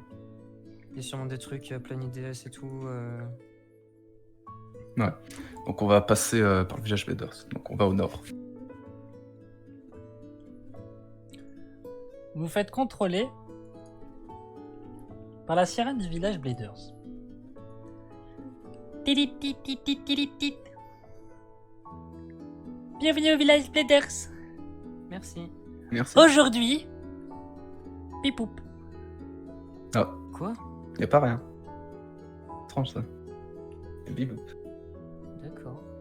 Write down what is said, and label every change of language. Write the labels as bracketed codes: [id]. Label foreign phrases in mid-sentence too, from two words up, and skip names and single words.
[fr] Il y a sûrement des trucs, plein IDS et tout. Ouais. Donc on va passer par le village Bladers. Donc on va au nord. Vous vous faites contrôler par la sirène du village Bladers. Tilip, tit, tit, tit, tilip, tit. Bienvenue au village Bladers. Merci. Merci. Aujourd'hui, pipoup. Ah, Quoi? y a pas rien. Étrange ça. Et bibou. D'accord.